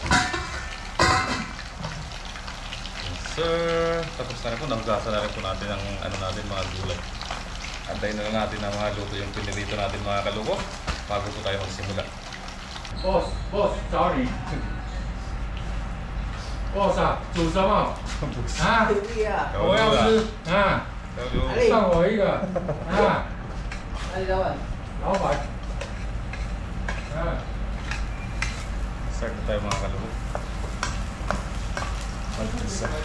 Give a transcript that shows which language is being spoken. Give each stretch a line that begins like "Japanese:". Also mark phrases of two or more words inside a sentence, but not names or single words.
English: Yes, sir.
Filipino: Tapos na rin po, nagasa na rin po natin ang ano natin mga gulay. Antayin na lang natin na mga luto yung pinirito natin mga kaloko bago po tayo magsimula.
English: Boss, sorry. Boss
Chinese: 啊，煮什么？啊，我要吃啊，上我一个啊，老板。啊。
Filipino: Start na tayo mga kaloko. Mag-isa.